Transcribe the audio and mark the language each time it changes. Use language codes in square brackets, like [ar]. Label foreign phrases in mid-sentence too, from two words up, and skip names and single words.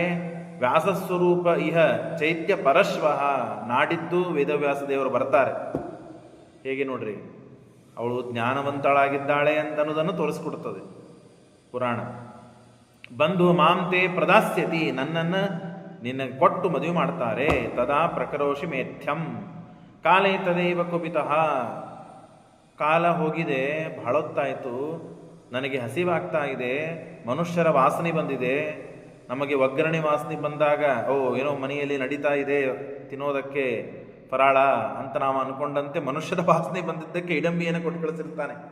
[sa] ವ್ಯಾಸಸ್ವರೂಪ ಇಹ ಚೈತ್ಯ ಪರಶ್ವಃ, [kn] ನಾಡಿದ್ದು ವೇದವ್ಯಾಸ ದೇವರು ಬರ್ತಾರೆ. ಹೇಗೆ ನೋಡ್ರಿ, ಅವಳು ಜ್ಞಾನವಂತಳಾಗಿದ್ದಾಳೆ ಅಂತ ಅನ್ನೋದನ್ನು ತೋರಿಸ್ಕೊಡ್ತದೆ ಪುರಾಣ. ಬಂದು [sa] ಮಾಂತೆ ಪ್ರದಾಸ್ಯತಿ, [kn] ನನ್ನನ್ನು ನಿನ್ನ ಕೊಟ್ಟು ಮದುವೆ ಮಾಡ್ತಾರೆ. [sa] ತದಾ ಪ್ರಕರೋಷಿ ಮೇಥ್ಯಂ ಕಾಲೇ ತದೇವ ಕುಪಿತಃ, [kn] ಕಾಲ ಹೋಗಿದೆ, ಬಹಳೊತ್ತಾಯಿತು, ನನಗೆ ಹಸಿವಾಗ್ತಾ ಇದೆ, ಮನುಷ್ಯರ ವಾಸನೆ ಬಂದಿದೆ. ನಮಗೆ ಒಗ್ಗರಣೆ ವಾಸನೆ ಬಂದಾಗ ಏನೋ ಮನೆಯಲ್ಲಿ ನಡೀತಾ ಇದೆ ತಿನ್ನೋದಕ್ಕೆ ಫರಾಳ ಅಂತ ನಾವು ಅನ್ಕೊಂಡಂತೆ ಮನುಷ್ಯರ ವಾಸನೆ ಬಂದಿದ್ದಕ್ಕೆ ಹಿಡಂಬಿಯನ್ನು ಕೊಟ್ಟು ಕಳಿಸಿರ್ತಾನೆ.